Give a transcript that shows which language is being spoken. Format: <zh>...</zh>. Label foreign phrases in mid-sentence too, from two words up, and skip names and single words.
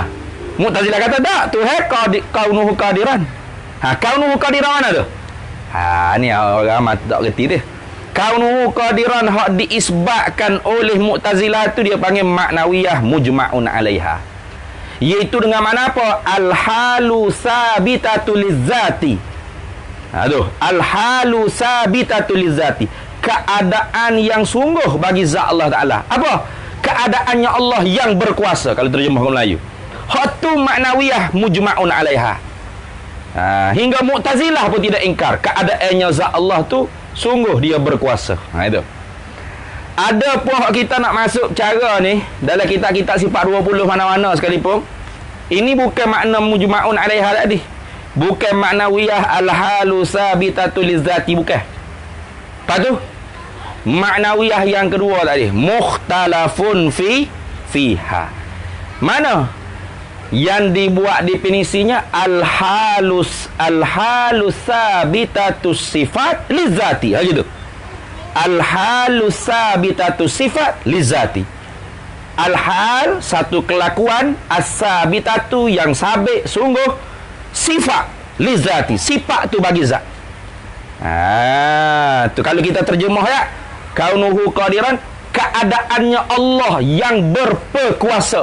<ms>Mu'tazilah kata tak, Tuhan</ms> <ar>kaunuhu qadiran. Kaunuhu qadiran</ar> <ms>mana tu? Ni orang amat tak kerti dia.</ms> <ar>Kaunuhu qadiran</ar> <ms>hak diisbatkan oleh Mu'tazilah tu dia panggil</ms> <ar>maknawiyah mujma'un 'alaiha.</ar> <ms>Iaitu dengan mana apa?</ms> <ar>Al-halu sabitatu lizzati. Al-halu sabitatu lizzati.</ar> <ms>Keadaan yang sungguh bagi zat Allah Ta'ala. Apa? Keadaannya Allah yang berkuasa. Kalau terjemah ke Melayu. Hak tu</ms> <ar>maknawiyah mujma'un 'alaiha.</ar> <ms>Hingga Mu'tazilah pun tidak ingkar. Keadaannya zat Allah tu sungguh dia berkuasa. Itu. Ada pun kita nak masuk cara ni dalam kitab-kitab sifat 20 mana-mana sekalipun. Ini bukan makna</ms> <ar>mujma'un 'alaiha</ar> <ms>tadi. Bukan</ms> <ar>maknawiyah al-halu sabitatu lizzati,</ar> <ms>bukan. Lepas tu maknawiyah yang kedua tadi,</ms> <ar>mukhtalafun fiha.</ar> <ms>Mana yang dibuat definisinya</ms> <ar>al-halus sabitatus sifat lizzati.</ar> <ms>Gitu.</ms> <ar>Al-halu sabitatu sifat lizati.</ar> <ms>Al-hal satu kelakuan, as-sabitatu yang sabit sungguh, sifat lizati, sifat tu bagi zat. Tu kalau kita terjemah ya,</ms> <ar>kaunuhu qadiran,</ar> <ms>keadaannya Allah yang berperkuasa.</ms>